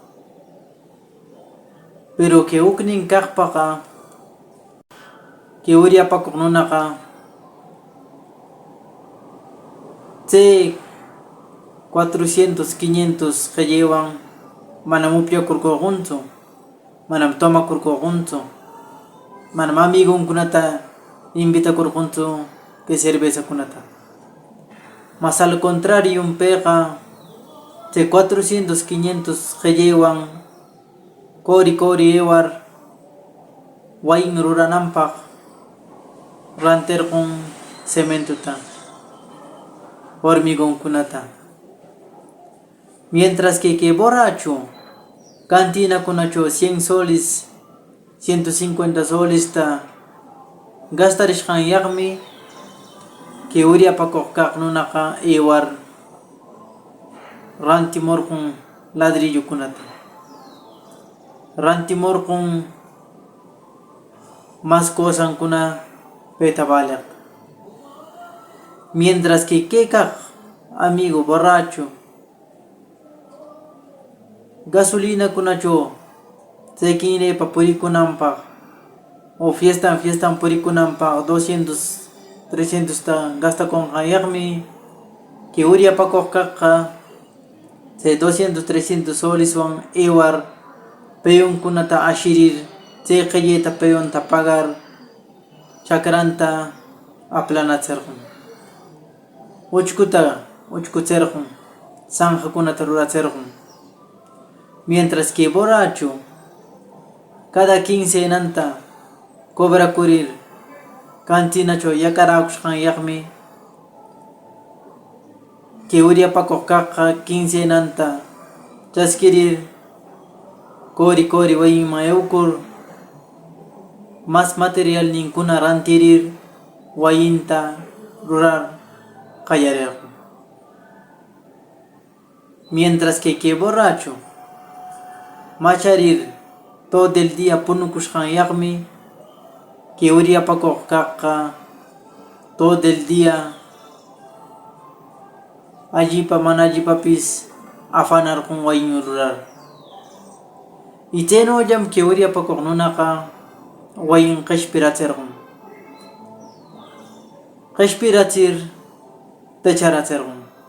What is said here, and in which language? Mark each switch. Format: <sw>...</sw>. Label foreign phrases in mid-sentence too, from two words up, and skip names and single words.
<qu>Pero kay huknin kaqpaqa kay uryapakuq nunaqa chay 400, 500 qillaywan manam upyakurqukunchu, manam tomakurqukunchu, manam amigunkunata invitakurqunchu kay cervezakunata.</qu> <es>Mas al contrario</es> <qu>payqa chay 400, 500 qillaywan kori aywar wayin rurananpaq rantirqun cementuta, hormigonkunata.</qu> <es>Mientras que</es> <qu>kay borracho cantinakunacho 100 soles, 150 solesta gastarishqanyaqmi kay uryapakuq kaq nunaqa aywar rantimurqun ladrillokunata, rantimurqun mas cosankuna payta baliq.</qu> <es>Mientras que</es> <qu>kay kaq</qu> <es>amigo borracho gasolina</es> <qu>kunacho chay kinaypa purikunanpaq o fiestan purikunanpaq 200, 300 ta gastakunqanyaqmi kay uryapakuq kaqqa chay 200, 300 soleswan aywar payunkunata ashirir chay qillayta payunta pagar chakranta aplanachirqun, uchkuta uchkuchirqun, zanjakunata rurachirqun.</qu> <es>Mientras que borracho cada</es> <qu>quincenanta cobrakurir cantinacho yakarakushqanyaqmi kay uryapakuq kaqqa quincenanta chaskirir kori wayinman aywakur mas material ninkuna rantirir wayinta rurar qallarirqun.</qu> <es>Mientras que</es> <qu>kay borracho macharir</qu> <es>todo el día</es> <qu>punukushqanyaqmi kay uryapakuq kaqqa</qu> <es>todo el día</es> <qu>allipa mana allipapis afanarqun wayin rurar. Y chaynallam kay uryapakuq nunaqa wayin qishpirachirqun, qishpirachir techarachirqun.</qu>